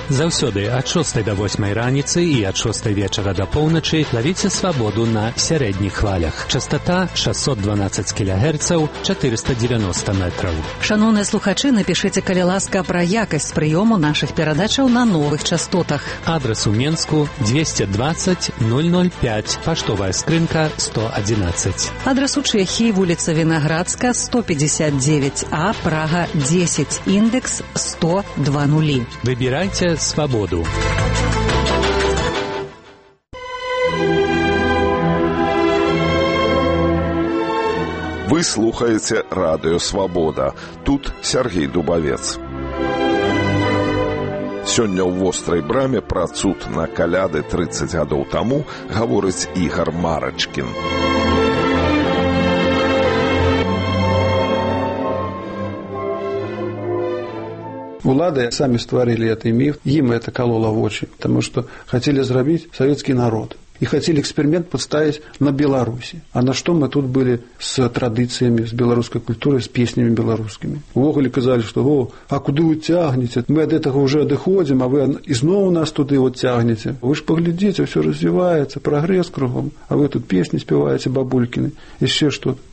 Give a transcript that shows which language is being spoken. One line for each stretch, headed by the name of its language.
Belarusian: Заўсёды ад 6 да 8 раніцы і ад 6 вечара да поўначы лавіце свабоду на сярэдніх хвалях. Частата 612 кілегерцаў, 490 метраў. Шаноўныя слухачы, напішыце, калі ласка, пра якасць прыёму нашых перадачаў на новых частотах. Адрас у Менску 220-005, паштовая скрынка 111. Адрас у Чехіі, вуліца Вінаградска, 159А, Прага 10, індекс 102.0. Выбірайце свабоду. Вы слухаеце Радыё Свабода. Тут Сергей Дубавец. Сёння ў вострай браме пра цуд на каляды 30 гадоў таму гаворыць Ігар Марачкін. Улады самі стварылі гэты міф, ім гэта калола вочы, таму што хацелі зрабіць савецкі народ.
Russian: И хотели эксперимент подставить на Беларуси. А на что мы тут были с традициями, с белорусской культурой, с песнями белорусскими? Вогули казали, что, о, а куда вы тягнете? Мы от этого уже доходим, а вы и снова нас туда вот тягнете. Вы ж поглядите, все развивается, прогресс кругом. А вы тут песни спеваете, бабулькины, еще что-то.